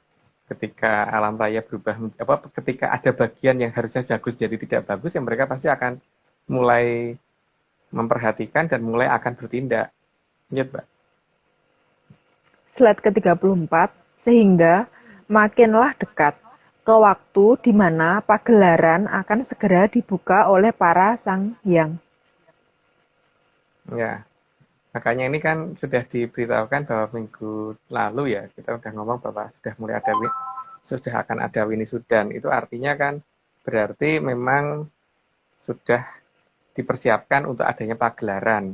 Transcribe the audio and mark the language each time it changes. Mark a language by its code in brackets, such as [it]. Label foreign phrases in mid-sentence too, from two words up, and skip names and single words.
[id] Ketika alam raya berubah, ketika ada bagian yang harusnya bagus jadi tidak bagus, ya mereka pasti akan mulai memperhatikan dan mulai akan bertindak. Lanjut, Mbak. Slide ke-34, sehingga makinlah dekat ke waktu di mana pagelaran akan segera dibuka oleh para sang hyang. Ya, makanya ini kan sudah diberitahukan bahwa minggu lalu ya, kita udah ngomong bahwa sudah akan ada winisudan. Itu artinya kan berarti memang sudah dipersiapkan untuk adanya pagelaran.